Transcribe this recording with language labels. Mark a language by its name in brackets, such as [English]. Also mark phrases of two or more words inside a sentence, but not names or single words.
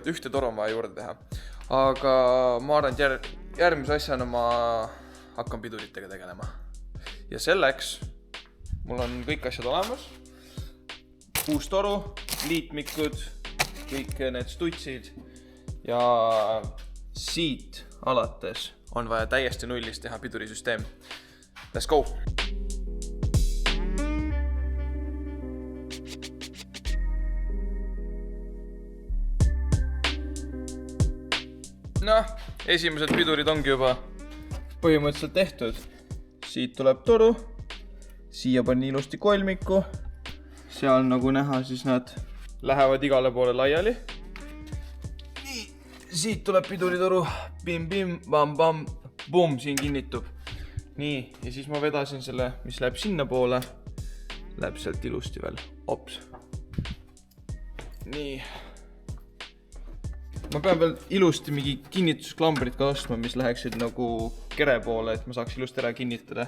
[Estonian] 1 toru on vaja juurde teha. Aga ma arvan, et järgmise asjana ma hakkan piduritega tegelema. Ja selleks mul on kõik asjad olemas. Uus toru, liitmikud, kõik need stutsid ja siit alates on vaja täiesti nullist teha pidurisüsteem. [English] Let's go! [Estonian] Noh, esimesed pidurid ongi juba põhimõtteliselt tehtud. Siit tuleb toru, siia pani ilusti kolmiku. Seal nagu näha, siis nad lähevad igale poole laiali. Siit tuleb piduritoru, bim-bim, bam-bam, bum, siin kinnitub. Nii, ja siis ma vedasin selle, mis läheb sinna poole, läheb sealt ilusti veel, ops. Nii. Ma pean veel ilusti mingi kinnitusklambrid ka ostma, mis läheksid nagu kere poole, et ma saaks ilusti ära kinnitada.